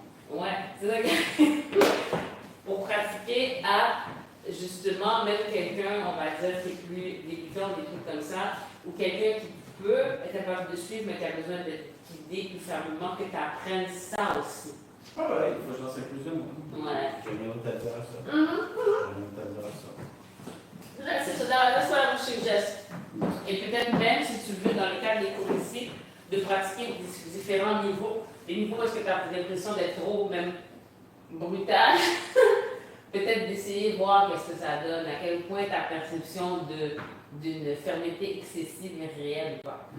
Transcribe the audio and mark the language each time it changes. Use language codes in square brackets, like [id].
[fr] Ouais, c'est ça qui arrive. Pour pratiquer à, justement, même quelqu'un, on va dire, qui est plus débutant, des trucs comme ça, ou quelqu'un qui peut être capable de suivre, mais qui a besoin d'être guidé plus fermement, que tu apprennes ça aussi. Ah ouais, il faut que j'en sais plus de moi. Ouais. J'ai rien d'autre à dire à ça. J'ai rien d'autre à dire à ça. C'est ça, [en] that's what I would suggest. [fr] Et peut-être même, si tu veux, dans le cadre des cours ici, de pratiquer différents niveaux. Des niveaux où est-ce que tu as l'impression d'être trop, même brutal. Peut-être d'essayer de voir qu'est-ce que ça donne, à quel point ta perception d'une fermeté excessive est réelle ou pas.